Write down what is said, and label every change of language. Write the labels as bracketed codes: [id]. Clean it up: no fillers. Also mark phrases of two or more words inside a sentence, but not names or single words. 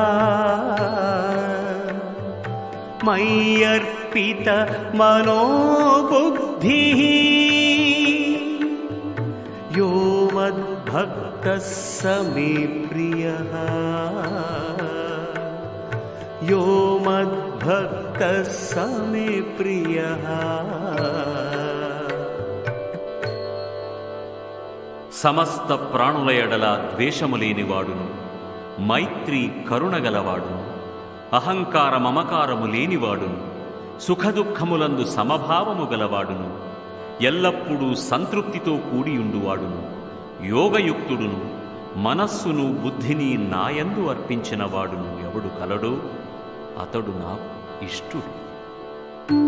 [sa] मय्यर्पित मनोबुद्धिः यो मद्भक्तः स मे प्रियः यो मद्भक्तः स मे प्रियः। [te] సమస్త ప్రాణుల ఎడల ద్వేషము లేనివాడును, మైత్రి కరుణగలవాడును, అహంకార మమకారము లేనివాడును, సుఖదుఖములందు సమభావము గలవాడును, ఎల్లప్పుడూ సంతృప్తితో కూడియుండువాడును, యోగయుక్తుడును, మనస్సును బుద్ధిని నాయందు అర్పించిన వాడును ఎవడు కలడో అతడు నాకు ఇష్టుడు.